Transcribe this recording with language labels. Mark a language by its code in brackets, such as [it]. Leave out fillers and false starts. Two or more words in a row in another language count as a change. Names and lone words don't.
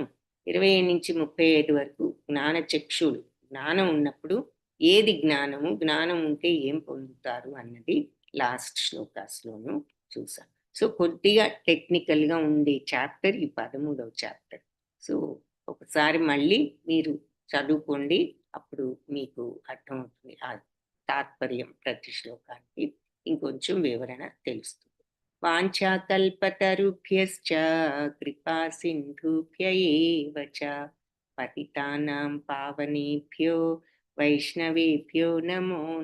[te] 25 నుంచి 35 వరకు జ్ఞానచక్షుడు, జ్ఞానం ఉన్నప్పుడు ఏది జ్ఞానము, జ్ఞానం ఉంటే ఏం పొందుతారు అన్నది లాస్ట్ శ్లోకాస్లోనూ చూసాం. సో కొద్దిగా టెక్నికల్గా ఉండే చాప్టర్ ఈ 13వ చాప్టర్. సో ఒకసారి మళ్ళీ మీరు చదువుకోండి, అప్పుడు మీకు అర్థమవుతుంది ఆ తాత్పర్యం, ప్రతి శ్లోకానికి ఇంకొంచెం వివరణ తెలుస్తుంది. [sa] వాంఛాకల్పతరుభ్యశ్చ కృపా సింధుభ్య ఏవ చ పతితానాం పావనేభ్యో వైష్ణవేభ్యో నమో